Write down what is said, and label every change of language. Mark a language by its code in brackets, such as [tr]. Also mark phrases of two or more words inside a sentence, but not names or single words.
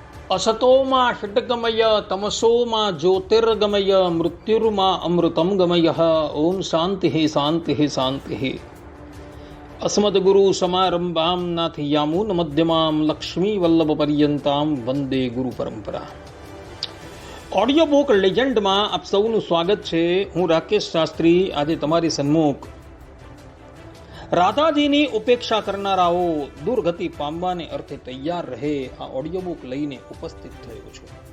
[sa] असतोमा षड्गमय तमसोमा ज्योतिर्गमय मृत्युर्मा अमृतं गमय। ओम शांति शांति शांति। अस्मद्गुरु समारंभां नाथयामुन मध्यमां लक्ष्मी वल्लभ पर्यंतां वंदे गुरु परंपरा। [gu] ઓડિયો બુક લેજન્ડમાં આપ સૌનું સ્વાગત છે। હું રાકેશ શાસ્ત્રી આજે તમારી સન્મુખ રાધાજીની ઉપેક્ષા કરનારાઓ દુર્ગતિ પામવાને અર્થે તૈયાર રહે આ ઓડિયો બુક લઈને ઉપસ્થિત થયો છું।